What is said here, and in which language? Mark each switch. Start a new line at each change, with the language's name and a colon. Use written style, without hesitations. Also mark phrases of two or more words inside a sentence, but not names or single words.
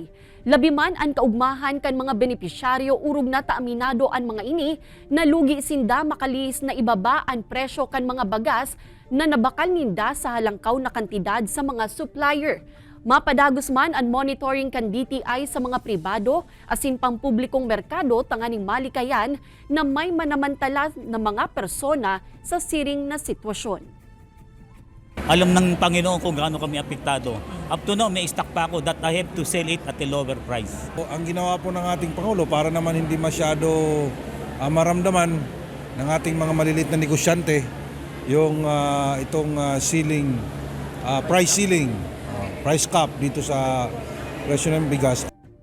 Bikol: Labi man ang kaugmahan kan mga benepisyaryo urog na taaminado ang mga ini na lugi sinda makalis na ibaba ang presyo kan mga bagas na nabakal ninda sa halangkaw na kantidad sa mga supplier. Mapadagos man ang monitoring kan DTI sa mga pribado asin pampublikong merkado tanganing malikayan na may manamantala na mga persona sa siring na sitwasyon.
Filipino: Alam ng Panginoon kung gaano kami apektado.
English: Up to now,
Filipino: may stock pa ako
English: that I have to sell it at a lower price.
Filipino: Ang ginawa po ng ating Pangulo para naman hindi masyado maramdaman ng ating mga maliliit na negosyante yung ceiling,
English: price ceiling, price cap
Filipino: dito sa presyo ng bigas.